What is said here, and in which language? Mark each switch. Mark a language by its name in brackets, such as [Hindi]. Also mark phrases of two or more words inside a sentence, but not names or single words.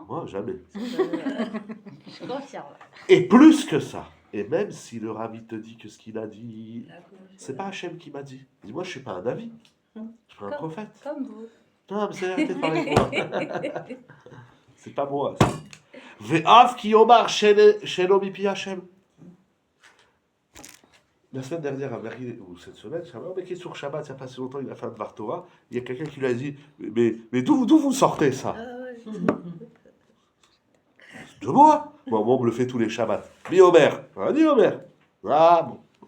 [French] moi, jamais. Je confirme. Et plus que ça, et même si le Rav il te dit que ce qu'il a dit, c'est pas Hachem qui m'a dit. Il dit, moi, je suis pas un Navi, je suis pas un prophète. Comme vous. Non, mais c'est arrêtez de parler de moi. C'est pas moi. [Hebrew] Ve'av ki yomar shelo mipi Hachem. [French] La semaine dernière à Berry, ou cette semaine, Shabbat, mais qui est sur Shabbat, il n'y a pas si longtemps, il a fait un [Hebrew] Dvar Torah, [French] il y a quelqu'un qui lui a dit, mais d'où vous sortez ça? De moi? Moi, on me le fait tous les Shabbats. Dis Omer. Ah, dis Omer. Ah bon.